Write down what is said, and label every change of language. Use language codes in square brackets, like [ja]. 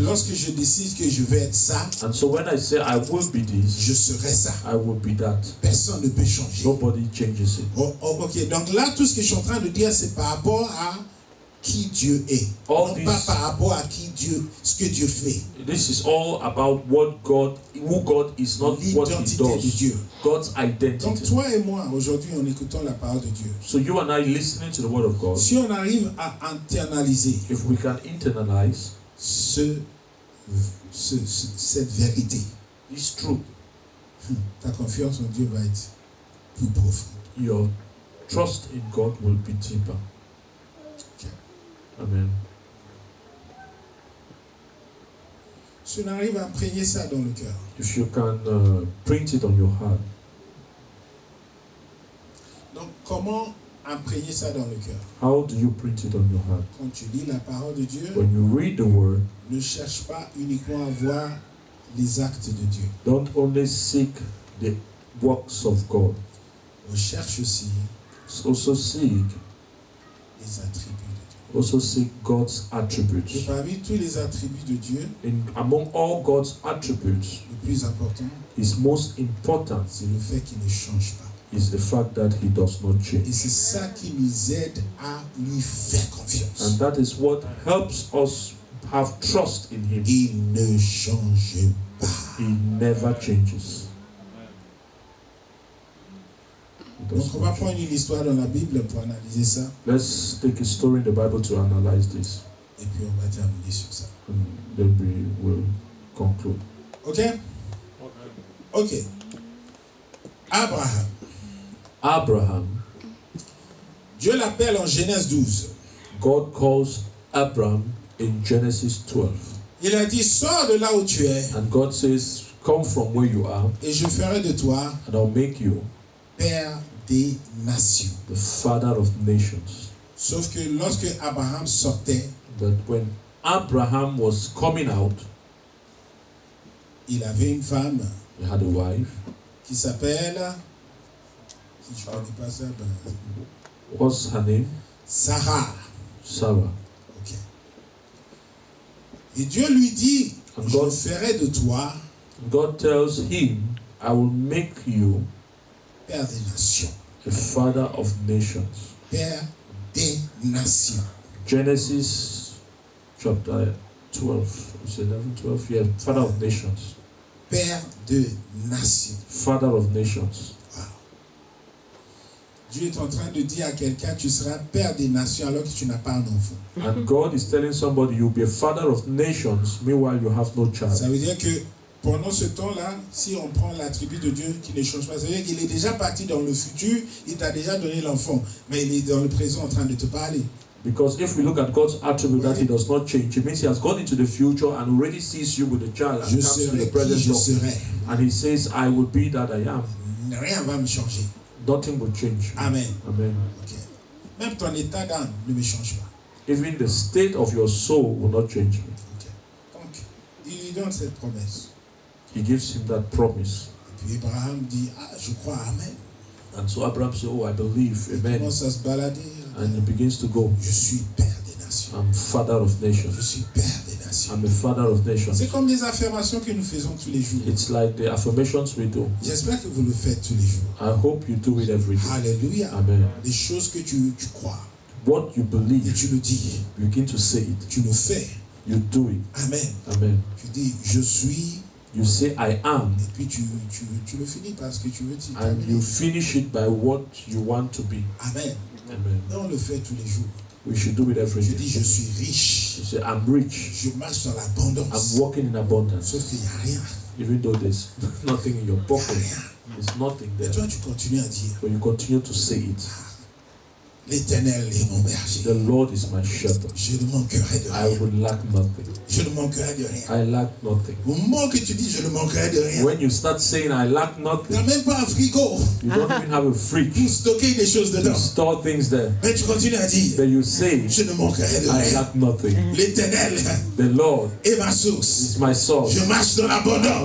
[fr] lorsque je décide que je vais être ça, [en] And so when I say I will be this, [fr] je serai ça. [en] I will be that. [fr] Personne ne peut changer. [en] Nobody changes it. [fr] Ok, donc là, tout ce que je suis en train de dire, c'est par rapport à qui Dieu est. [en] All [fr] Non [en] this- [fr] pas par rapport à ce que Dieu fait. [en] This is all about who God is, not what He [fr] L'identité de [en] does. [fr] Dieu. [en] God's [fr] Donc [en] identity. [fr] toi et moi, aujourd'hui, en écoutant la parole de Dieu, [en] So you and I listening to the word of God, [fr] si on arrive à internaliser [en] if we can internalize [fr] cette vérité, [en] this truth, [fr] ta confiance en Dieu va être plus profonde. [en] your trust in God will be deeper. Okay. Amen. [fr] Si on arrive à imprégner ça dans le cœur, [en] If you can print it on your heart. [fr] donc comment imprégner ça dans le cœur? [en] How do you print it on your heart? [fr] Quand tu lis la parole de Dieu, [en] When you read the word, [fr] ne cherche pas uniquement à voir les actes de Dieu. [en] don't only seek the works of God. [fr] On cherche aussi [en] Also seek, [fr] les attributs de [en] also seek God's [fr] Dieu. Et [en] attributes. [fr] parmi tous les attributs de Dieu, [en] Among all God's attributes, [fr] le plus important, [en] his most important [fr] c'est le fait qu'il ne change pas. [en] is the fact that he does not [fr] Et [en] change. [fr] c'est ça qui nous aide à lui faire confiance. [en] And that is what helps us have trust in him. [fr] Il ne change pas. [en] He never changes. He does [fr] Donc on va [en] not change. [fr] prendre une histoire dans la Bible pour analyser ça. [en] Let's take a story in the Bible to analyze this, [fr] Et puis on va terminer sur ça. [en] and then we will conclude. Ok? Ok. Abraham. Abraham, [fr] Dieu l'appelle en Genèse 12. [en] God calls Abraham in Genesis 12. [fr] Il a dit, sors de là où tu es [en] And God says, come from where you are, [fr] et je ferai de toi [en] and I'll make you [fr] père des nations. [en] the father of nations. [fr] Sauf que lorsque Abraham sortait, [en] But when Abraham was coming out, [fr] il avait une femme [en] he had a wife. [fr] qui s'appelle, si je ne connais pas ça, ben, [en] What's her name? Sarah. Sarah. Ok. [fr] Et Dieu lui dit, [en] And [fr] je [en] God- [fr] ferai de toi [en] God tells him, I will make you [fr] père des nations. [en] a father of nations. [fr] Père des nations. [en] Genesis chapter 12. It's 11, 12. Yeah, father of nations. [fr] Père de nations. [en] Father of nations. Wow. [fr] Dieu est en train de dire à quelqu'un, tu seras père des nations alors que tu n'as pas un enfant. [en] And God is telling somebody you'll be a father of nations, meanwhile you have no [fr] Ça [en] child. [fr] veut dire que pendant ce temps-là, si on prend l'attribut de Dieu qui ne change pas, ça veut dire qu'il est déjà parti dans le futur, il t'a déjà donné l'enfant, mais il est dans le présent en train de te parler. [en] Because if we look at God's attribute that he does not change, it means he has gone into the future and already sees you with a child and [fr] Je [en] comes to [fr] serai [en] the [fr] qui [en] present [fr] je [en] talking. [fr] serai. [en] And he says, I will be that I am. [fr] Rien va me changer. [en] Nothing will change. Amen. Amen. Ok. [fr] Même ton état d'âme ne me change pas. [en] Even the state of your soul will not change me. [fr] Ok. Donc, il lui donne cette promesse. [en] He gives him that promise. [fr] Et puis Abraham dit, ah, je crois, Amen. [en] And so Abraham said, oh, I believe. [fr] Il Amen. commence à se balader. [en] And he begins to go. [fr] Je suis père des nations. [en] I'm father of [fr] Je [en] nations. [fr] suis père des nations. [en] I'm a father of nations. [fr] C'est comme les affirmations que nous faisons tous les jours. [en] It's like the affirmations we do. [fr] J'espère que vous le faites tous les jours. [en] I hope you do it every day. Alléluia. Amen. [fr] Les choses que tu crois [en] What you [fr] et [en] believe, [fr] tu le dis, [en] you begin to say it. [fr] tu le fais. [en] You do it. Amen. Amen. [fr] Tu dis, je suis, [en] You say, I am. [fr] et puis tu le finis parce que tu veux t'y [en] And [fr] terminer. [en] you finish it by what you want to be. Amen. Amen. [fr] Et on le fait tous les jours. [en] We should do it every [fr] Je dis, [en] day. [fr] je suis riche. [en] You say, I'm rich. [fr] Je marche dans l'abondance. [en] I'm walking in abundance. [fr] Sauf qu'il n'y a rien. [en] Even though there's nothing in your [fr] Il n'y a [en] pocket, [fr] rien. [en] there's nothing [fr] Et [en] there. [fr] toi, tu continues à dire, [en] But you continue to say it. [fr] l'Éternel est mon berger. [en] The Lord is my shepherd. [fr] Je ne manquerai de [en] I [fr] rien. [en] will lack nothing. [fr] Je ne manquerai de rien. [en] I lack nothing. [fr] Au moment que tu dis, je ne manquerai de rien, [en] When you start saying, I lack [fr] tu n'as [en] nothing, [fr] même pas un frigo [en] you don't even have a fridge [fr] pour stocker des choses [en] to [fr] dedans. [en] store things there. [fr] Mais tu continues à dire, [en] Then you say, [fr] je ne manquerai de [en] I [fr] rien. [en] lack nothing. [fr] L'Éternel [en] The Lord [fr] est ma source. [en] is my source. [fr] Je marche dans l'abondance.